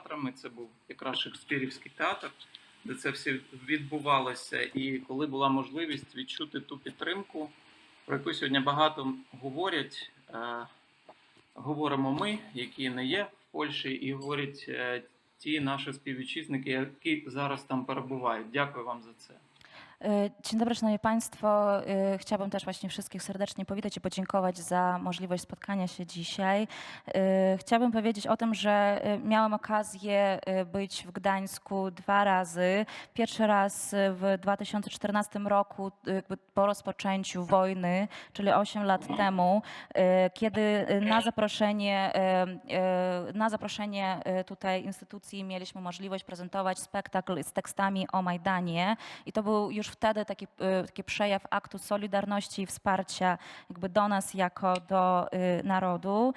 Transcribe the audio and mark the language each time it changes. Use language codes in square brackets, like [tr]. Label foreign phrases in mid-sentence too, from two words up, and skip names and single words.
[uk] І це був якраз Шекспірівський театр, де це все відбувалося. І коли була можливість відчути ту підтримку, про яку сьогодні багато говорять, говоримо ми, які не є в Польщі, і говорять ті наші співвітчизники, які зараз tam перебувають. Dякую wam za це. [pl] Dzień dobry, Szanowni Państwo. Chciałabym też właśnie wszystkich serdecznie powitać i podziękować za możliwość spotkania się dzisiaj. Chciałabym powiedzieć o tym, że miałam okazję być w Gdańsku 2 razy. Pierwszy raz w 2014 roku po rozpoczęciu wojny, czyli 8 lat temu, kiedy na zaproszenie tutaj instytucji mieliśmy możliwość prezentować spektakl z tekstami o Majdanie i to był już wtedy taki przejaw aktu solidarności i wsparcia jakby do nas jako do narodu.